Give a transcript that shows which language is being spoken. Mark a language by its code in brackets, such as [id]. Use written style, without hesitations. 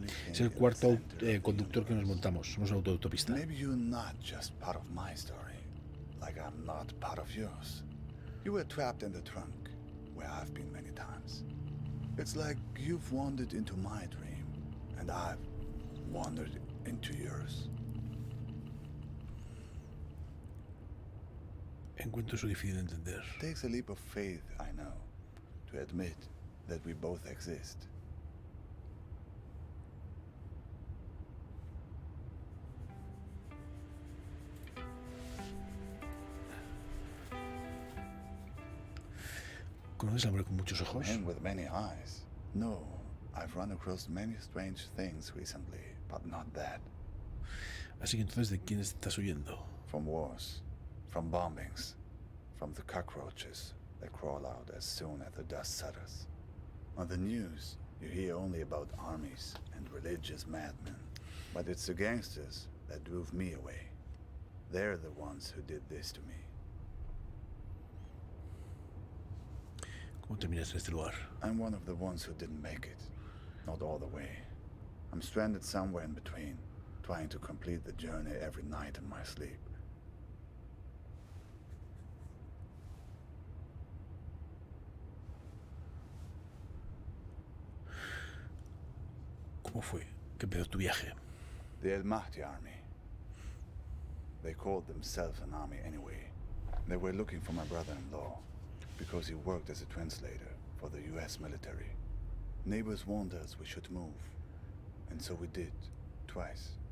[es] Es el cuarto conductor que nos montamos. Somos un autoautopista. [en] Maybe you're not just part of my story, like I'm not part of yours. You were trapped in the trunk, where I've been many times. It's like you've wandered into my dream, and I've wandered into yours. [es] Encuentro eso difícil de entender. [en] It takes a leap of faith, I know, to admit that we both exist. [es] ¿Conoces al hombre con muchos ojos? [en] Man with many eyes. No, I've run across many strange things recently, but not that. [es] Así que entonces, ¿de quién estás huyendo? [en] From wars, from bombings, from the cockroaches that crawl out as soon as the dust settles. On the news, you hear only about armies and religious madmen, but it's the gangsters that drove me away. They're the ones who did this to me. [es] ¿Cómo terminaste en este lugar? [en] I'm one of the ones who didn't make it. Not all the way. I'm stranded somewhere in between, trying to complete the journey every night in my sleep. [es] ¿Cómo fue que empezó tu viaje? [en] The El Mahdi army. They called themselves an army anyway. They were looking for my brother-in-law, because he worked as a translator for the US military. Neighbors warned us we should move, and so we did, twice.